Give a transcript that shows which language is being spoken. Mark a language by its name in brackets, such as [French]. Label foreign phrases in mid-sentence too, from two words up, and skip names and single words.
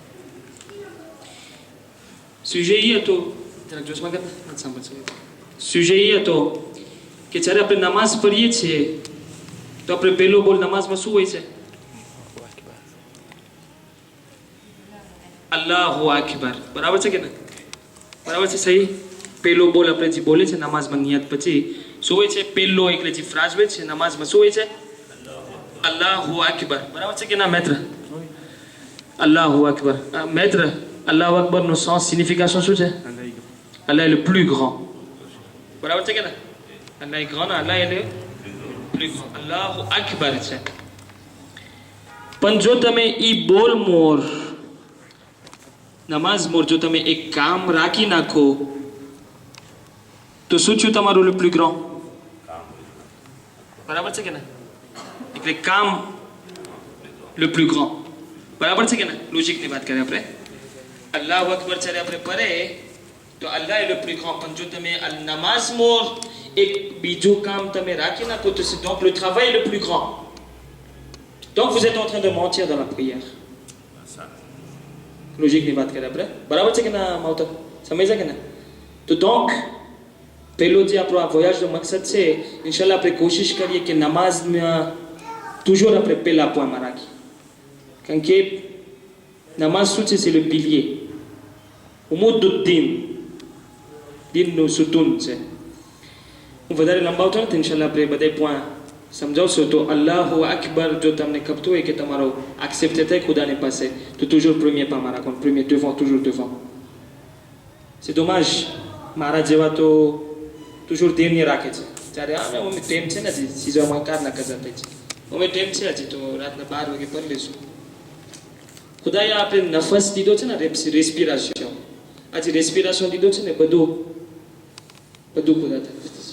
[Gujarati] સુજે એ હતો જરાક જોશમાં કરતા સાંભળશે સુજે એ હતો કે જ્યારે આપણે નમાઝ પઢીએ છીએ તો આપણે પહેલો બોલ નમાઝમાં શું હોય છે [Arabic] الله أكبر [Gujarati] બરાબર છે કે ના બરાબર છે સહી પહેલો બોલ આપણે જે બોલે છે નમાઝમાં નિયત પછી શું હોય છે પહેલો એટલે જે ફ્રાઝ હોય છે નમાઝમાં શું હોય છે [Arabic] الله أكبر [Gujarati] બરાબર છે કે ના મેત્ર [Arabic] الله أكبر [Gujarati] મેત્ર અલ્લાહુ અકબરનો [French] sens signification [Gujarati] શું છે [French] Allah est le plus grand [Gujarati] બરાબર છે કે ના [French] Allah est grand Allah est le plus grand [Arabic] الله أكبر [Gujarati] છે પણ જો તમે ઈ બોલ મોર નમાઝ મોર જો તમે એક કામ રાખી નાખો તો શું થયું તમારું [French] le plus grand? [Gujarati] બરાબર છે કે ના? એટલે કામ [French] le plus grand. [Gujarati] બરાબર છે કે ના? લોજિકની વાત કરીએ આપણે. [Arabic] الله أكبر [Gujarati] જ્યારે આપણે પઢે તો અલ્લાહ [French] est le plus grand. [Gujarati] પણ જો તમે નમાઝમાં એક બીજું કામ તમે રાખી નાખો તો [French] c'est donc le travail le plus grand. Donc vous êtes en train de mentir dans la prière. [Gujarati] લોજિકની વાત કરીએ આપણે. બરાબર છે કે ના માવતર? સમજ્યા કે ના? તો donc પહેલો જે આપણો આ વોયાજનો મકસદ છે ઇન્શાલ્લાહ આપણે કોશિશ કરીએ કે નમાઝમાં toujours આપણે પહેલા પોઈન્ટમાં રાખીએ. કારણ કે નમાઝ શું છે? [French] c'est le pilier. [Gujarati] ઉમુદ્દુદ્દીન, દીનનું સુતૂન છે. હું વધારે લંબાવતો નથી, ઇન્શાલ્લાહ આપણે બધા પોઈન્ટ સમજાવશો. તો [Arabic] الله أكبر [Gujarati] જો તમને ખપતું હોય કે તમારો એક્સેપ્ટ થાય ખુદાની પાસે તો [French] toujours premier [Gujarati] પામાં રાખો, [French] premier devant, toujours devant. c'est dommage [Gujarati] મારા જેવા તો toujours ધ્યાન રાખે છે ત્યારે અમે ટાઈમ છે ને હજી સીઝવામાં કારના કદર થઈ છે અમે ટાઈમ છે હજી તો રાતના 12 વાગે પડી લઈશું. ખુદાએ આપણે નફસ દીધો છે ને રેસ્પિરેશન, આજે રેસ્પિરેશન દીધો છે ને બધું ખુદા તરફથી છે.